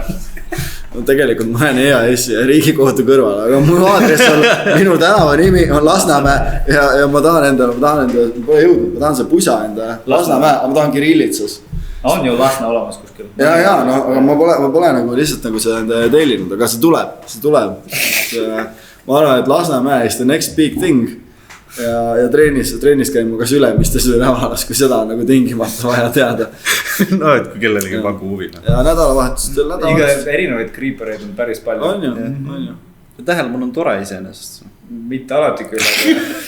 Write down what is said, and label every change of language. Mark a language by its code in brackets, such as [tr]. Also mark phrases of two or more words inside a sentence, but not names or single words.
[et] No tegelikult ma olen EAS-i ja Riigikohtu kõrval, aga mu aadress on, minu tänava nimi on Lasnamäe ja ma tahan endale, pole jõudnud, ma tahan see pusa endale. Lasnamäe, aga ma tahan Kirillitsas. On ju Lasna olemas kuskil? Ja, no aga ma pole nagu lihtsalt nagu seda enda tellinud, aga see tuleb. Ma arvan, et [en] Lasnamäe is the next big thing. [et] Ja trennis käin ma kas Ülemistes või Nävalas, kui seda on nagu tingimata vaja teada. No, et kui kellelegi paku huvi. Ja nädalavahetustel. Iga erinevaid kriipereid on päris palju. On ju. Tähelepanu on tore iseenesest. Mitte alati küll.